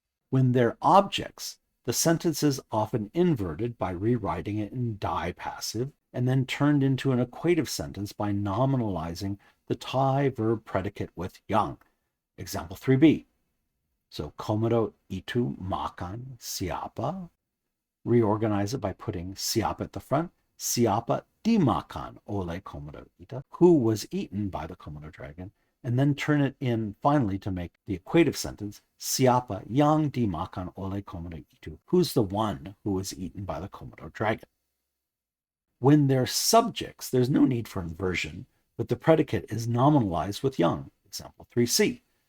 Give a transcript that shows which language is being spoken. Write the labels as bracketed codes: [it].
[en] When they're objects, the sentence is often inverted by rewriting it in die passive and then turned into an equative sentence by nominalizing the Thai verb predicate with yang. Example 3b. [id] So komodo itu makan siapa? [en] Reorganize it by putting siapa at the front. [id] Siapa dimakan oleh komodo itu? [en] Who was eaten by the Komodo dragon? And then turn it in finally to make the equative sentence, [id] siapa yang dimakan oleh komodo itu? [en] Who's the one who was eaten by the Komodo dragon? When they're subjects, there's no need for inversion, but the predicate is nominalized with yang. Example 3c.